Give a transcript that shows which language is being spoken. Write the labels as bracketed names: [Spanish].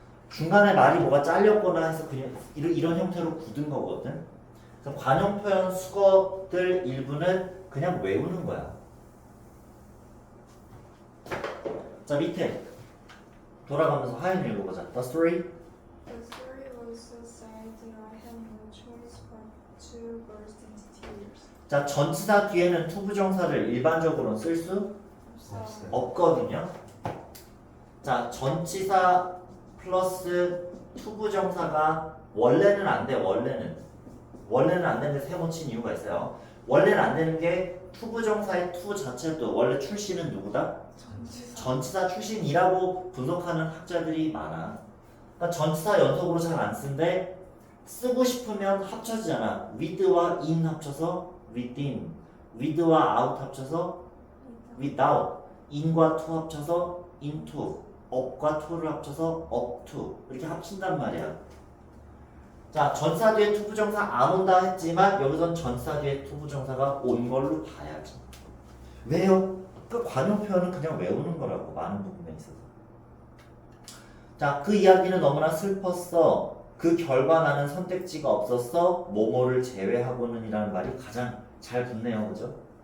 [Korean] 중간에 말이 뭐가 잘렸거나 해서 그냥 이런 형태로 굳은 거거든. 그래서 관용 표현 수거들 일부는 그냥 외우는 거야. 자, 밑에 돌아가면서 하연 읽어보자. [English] The story. The story was so sad that I had no choice but to burst into tears. [Korean] 자, 전치사 뒤에는 투부정사를 일반적으로는 쓸 수 없어. 없거든요. 자, 전치사 플러스 투부정사가 원래는 안 돼. 원래는 안 되는데 세모 친 이유가 있어요. 원래는 안 되는 게 투부정사의 투 자체도 원래 출신은 누구다? 전치사 출신이라고 분석하는 학자들이 많아. 그러니까 전치사 연속으로 잘 안 쓰는데 쓰고 싶으면 합쳐지잖아. with와 in 합쳐서 within, with와 out 합쳐서 without, in과 to 합쳐서 into, up과 to를 합쳐서 up to 이렇게 합친단 말이야. 자, 전치사 뒤에 투부정사 안 온다 했지만 여기선 전치사 뒤에 투부정사가 온 걸로 봐야지. 왜요? 그 관용 표현은 그냥 외우는 거라고 많은 부분에 있어서. 자, 그 이야기는 너무나 슬펐어. 그 결과 나는 선택지가 없었어. 뭐뭐를 제외하고는 이라는 말이 가장 잘 붙네요. 그죠?